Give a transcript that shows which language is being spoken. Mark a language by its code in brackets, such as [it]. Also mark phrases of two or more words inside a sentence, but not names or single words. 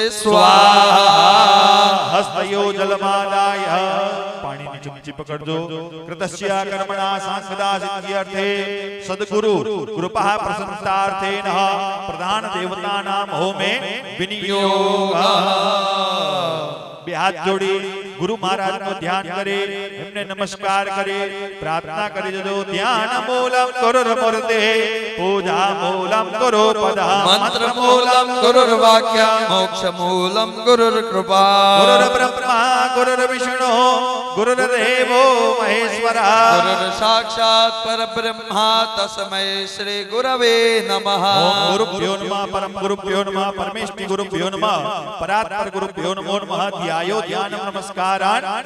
[sa] स्वाहा स्वाहा हस्तयो जलमादाय पाणीनी चमची पकड़जो कृतस्य कर्मणा सांसदा सिद्ध्यर्थे सद्गुरु कृपा प्रसन्नार्थेन प्रधान देवतानां होमे विनियोगः [gu] બે હાથ જોડી ગુરુ મહારાજનું ધ્યાન કરે એમને નમસ્કાર કરે પ્રાર્થના કરી દેજો [sa] ध्यान मूलम करुर्मूर्ते पूजा मूलम करो पदा मंत्र मूलम गुरुर्वाक्यं मोक्ष मूलम गुरुर्कृपा गुरुर् ब्रह्मा गुरुर्विष्णु गुरुर्देवो महेश्वरः गुरुर्साक्षात् परब्रह्मा तस्मै श्री गुरवे नमः ओम गुरुभ्यो नमः परम गुरुभ्यो नमः परमेष्टि गुरुभ्यो नमः परात्पर गुरुभ्यो नमो नमः ध्यायो ध्यानं नमस्कारान्